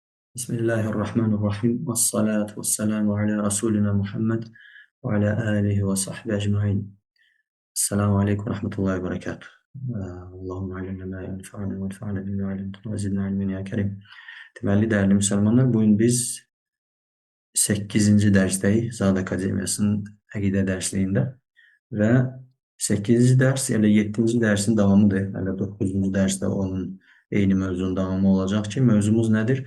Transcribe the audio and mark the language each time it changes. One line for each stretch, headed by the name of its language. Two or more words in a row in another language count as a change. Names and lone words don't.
Arabic: بسم الله الرحمن الرحيم. والصلاة والسلام على رسولنا محمد وعلى آله وصحبه أجمعين. السلام عليكم ورحمة الله وبركاته. اللهم علمنا ما ينفعنا وانفعنا بما علمتنا وزدنا علما يا كريم.
Azerbaijani: Deməli, dəyərli müsəlmanlar, bugün biz 8-ci dərsdəyik Zad Akademiyasının əqidə dərsliyində və 8-ci dərs elə 7-ci dərsin davamıdır. Elə 9-cu dərsdə onun eyni mövzunun davamı olacaq ki, mövzumuz nədir?